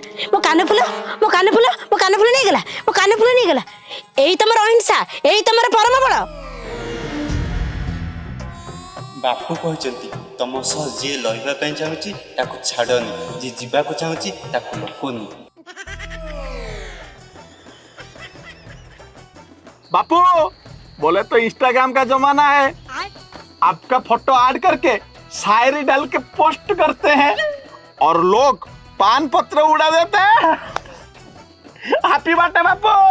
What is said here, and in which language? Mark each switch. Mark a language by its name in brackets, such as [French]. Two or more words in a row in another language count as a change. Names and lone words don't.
[Odia] ମୋ କାନ ଫୁଲ, ମୋ କାନ ଫୁଲ, ମୋ କାନ ଫୁଲ ନେଇଗଲା, ମୋ କାନ ଫୁଲ ନେଇଗଲା। ଏଇ ତମର ଅହିଂସା, ଏଇ ତମର ପରମ ବଳ। ବାପୁ କହିଛନ୍ତି ତମ ସହ ଯିଏ ରହିବା ପାଇଁ ଚାହୁଁଛି ତାକୁ ଛାଡ଼ନି, ଯିଏ ଯିବାକୁ ଚାହୁଁଛି ତାକୁ ଲୋକନି। [Hindi] बापू बोले तो इंस्टाग्राम का जमाना है, आपका फोटो ऐड करके शायरी डाल के पोस्ट करते हैं और लोग पान पत्र उड़ा देते हैं। [English] Happy birthday Bapu.